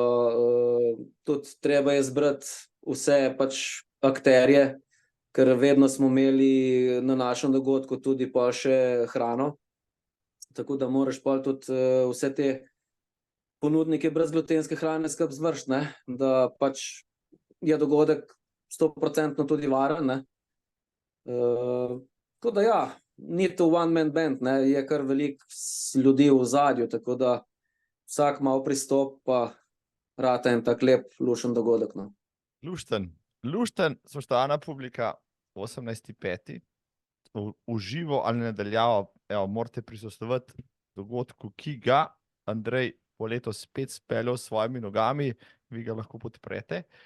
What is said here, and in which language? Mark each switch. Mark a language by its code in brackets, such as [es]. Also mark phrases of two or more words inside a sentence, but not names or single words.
[sl] Tudi treba je zbrati vse pač akterje, ker vedno smo imeli na našem dogodku tudi pa še hrano. Tako da moraš pol tudi vse te ponudnike brezglutenske hrane skupaj zvršiti, ne, da pač je dogodek 100% tudi varen, ne. Tako da ja, ni to [en] one man band, [sl] ne, je kar veliko ljudi v ozadju, tako da vsak malo pristop, pa rata en tak lep, lušen dogodek, no. Lušten, spoštovana publika, 18.5. v živo ali nadaljavo, evo, morate prisostvovati dogodku, ki ga Andrej bo letos spet speljal s svojimi nogami, vi ga lahko podprete.